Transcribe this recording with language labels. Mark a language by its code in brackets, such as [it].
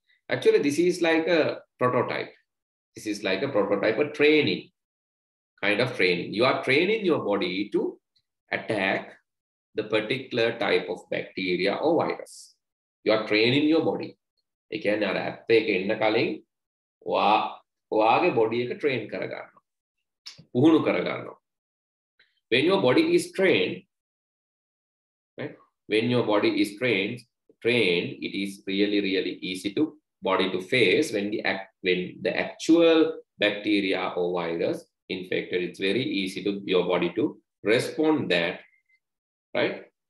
[en] Actually, this is like a prototype. This is like a prototype, a training, kind of training. You are training your body to attack the particular type of bacteria or virus. You are training your body. [si] ඒ කියන්නේ අර ඇත්ත එක එන්න කලින් ඔයාගේ body එක train කරගන්නවා. පුහුණු කරගන්නවා. [en] When your body is trained, right? When your body is trained, it is really easy to body to face when the actual bacteria or virus infected. It's very easy to your body to respond that, right?